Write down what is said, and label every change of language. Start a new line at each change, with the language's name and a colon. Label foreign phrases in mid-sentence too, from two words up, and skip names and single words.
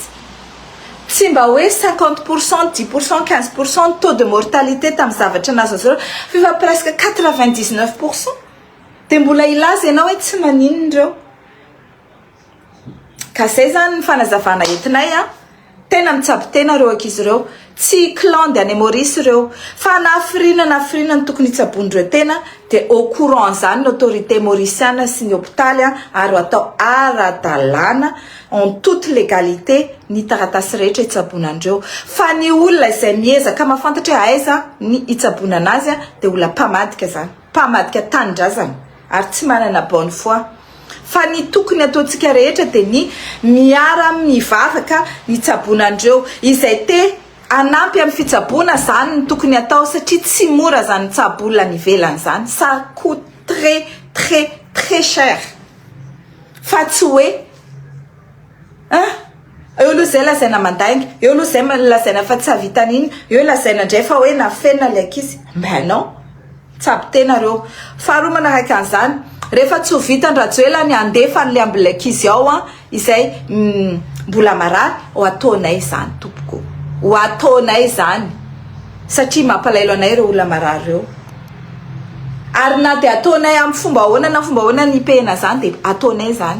Malagasy: Tsy mba hoe 50%, 10%, 15%
French: taux de mortalité
Malagasy: tamin'ny zavatra nazy azy reo, fa presque 99%. De mbola ilaza ianao hoe tsy maninona reo. Ka zay zany ny fanazavana entinay tena mitsabo tena reo ankizy reo. Tsy
French: clan de Maurice
Malagasy: reo, fa nafirina ny tokony itsabondreo tena de
French: au courant
Malagasy: zany
French: l'autorité mauricienne
Malagasy: sy ny hôpitaly ary atao ara-dalàna
French: en toute légalité
Malagasy: ny taratasy rehetra itsabonandreo. Fa ny olona izay miezaka mahafantatra hoe aiza ny itsabona anazy de olona mpamadika zany, mpamadika tanindrazana ary tsy manana
French: bonne foi.
Malagasy: Fa ny tokony ataontsika rehetra de ny miara mivavaka ny tsabonandreo izay te anampy amin'ny fitsabona zany ny tokony atao satria tsy mora zany tsabola ny velany zany.
French: Ça coûte très très très cher.
Malagasy: Fa tsy hoe eo aloha zay lazaina mandainga, eo aloha zay lazaina fa tsy havitan'iny, eo lazaina ndray fa hoe nafenina le ankizy.
French: Mais non,
Malagasy: tsabo tena reo. Faharoa manaraka an'izany, rehefa tsy ho vitany Rajoelina ny andefa an'le ambilay ankizy ao izay mbola marary, ho ataonay zany tompoko. Ho ataonay zany satria mampalailo anay reo olona marary reo. Ary na de ataonay amin'ny fomba ahoana na fomba ahoana ny pena zany de ataonay zany.